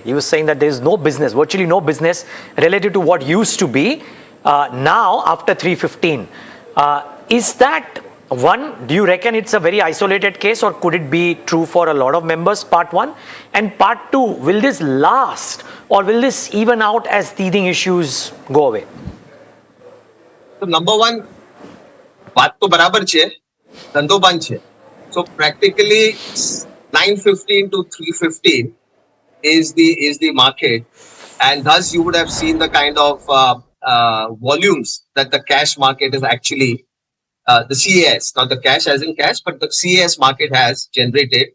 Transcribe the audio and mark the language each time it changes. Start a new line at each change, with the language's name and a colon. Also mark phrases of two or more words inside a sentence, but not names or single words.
English: He was saying that there is no business, virtually no business related to what used to be now after 315. Is that one? Do you reckon it's a very isolated case, or could it be true for a lot of members? Part one. And part two, will this last, or will this even out as teething issues go away? So number one,
Gujarati: બાત તો બરાબર છે, ધંધો બંધ છે.
English: So practically 915 to 315 is the market, and thus you would have seen the kind of volumes that the cash market is actually the CAS, not the cash as in cash, but the CAS market has generated.